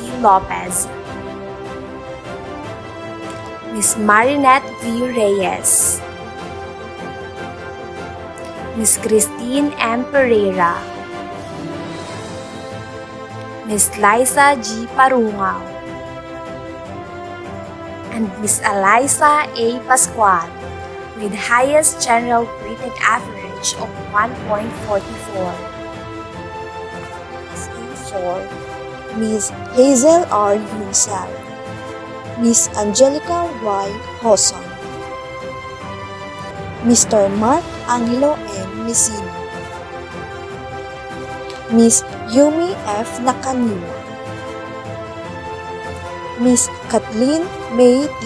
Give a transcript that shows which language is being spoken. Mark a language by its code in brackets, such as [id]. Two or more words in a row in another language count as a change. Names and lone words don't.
[en] Lopez, Miss Marinette V. Reyes, Miss Christine M. Pereira, Miss Liza G. Parungao, and Miss Eliza A. Pascual with highest general weighted average of 1.44. PSA4, Miss Hazel R. Yunsal, Miss Angelica Y. Hoson, Mr. Mark Angelo M. Messina, Miss Yumi F. Nakaniwa, Miss Kathleen May T.